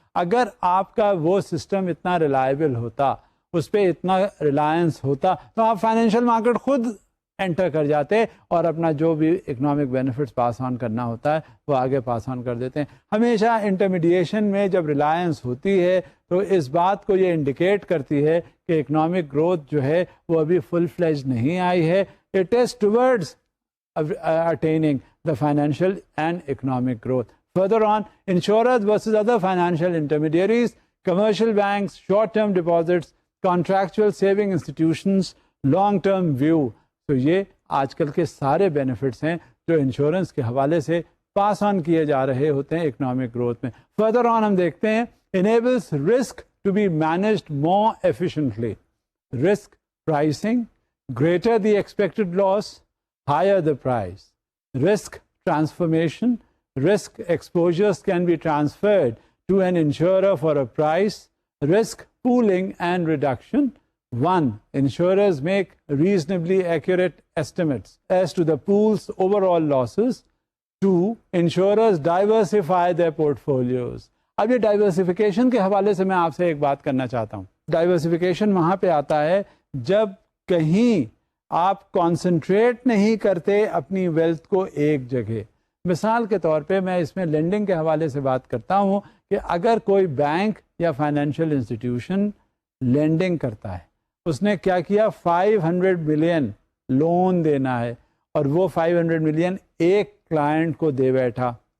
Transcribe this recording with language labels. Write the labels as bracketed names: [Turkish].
[Urdu] اگر آپ کا وہ سسٹم اتنا ریلائبل ہوتا، اس پہ اتنا ریلائنس ہوتا تو آپ فائنینشیل مارکیٹ خود انٹر کر جاتے اور اپنا جو بھی اکنامک بینیفٹس پاس آن کرنا ہوتا ہے وہ آگے پاس آن کر دیتے ہیں. ہمیشہ انٹرمیڈیشن میں جب ریلائنس ہوتی ہے تو اس بات کو یہ انڈیکیٹ کرتی ہے کہ اکنامک گروتھ جو ہے وہ ابھی فل فلیج نہیں آئی ہے. [English] It is towards attaining the financial and economic growth. Further on, insurers versus other financial intermediaries, commercial banks, short-term deposits, contractual saving institutions, long-term view. [Urdu] تو یہ آج کل کے سارے بینیفٹس ہیں جو انشورنس کے حوالے سے پاس آن کیے جا رہے ہوتے ہیں اکنامک گروتھ میں. [English] further on [Urdu] ہم دیکھتے ہیں [English] enables risk to be managed more efficiently. Risk pricing, greater the expected loss, higher the price. Risk transformation, risk exposures can be transferred to an insurer for a price. Risk pooling and reduction. 1. Insurers make reasonably accurate estimates as to the pool's overall losses. 2. Insurers diversify their portfolios. [Urdu] اب یہ diversification کے حوالے سے میں آپ سے ایک بات کرنا چاہتا ہوں. ڈائیورسفیکیشن وہاں پہ آتا ہے جب کہیں آپ کانسنٹریٹ نہیں کرتے اپنی ویلتھ کو ایک جگہ. مثال کے طور پہ میں اس میں لینڈنگ کے حوالے سے بات کرتا ہوں کہ اگر کوئی بینک یا فائنینشیل انسٹیٹیوشن لینڈنگ کرتا ہے، اس نے کیا کیا 500 ملین لون دینا ہے اور وہ 500 ملین ایک کلائنٹ کو دے بیٹھا.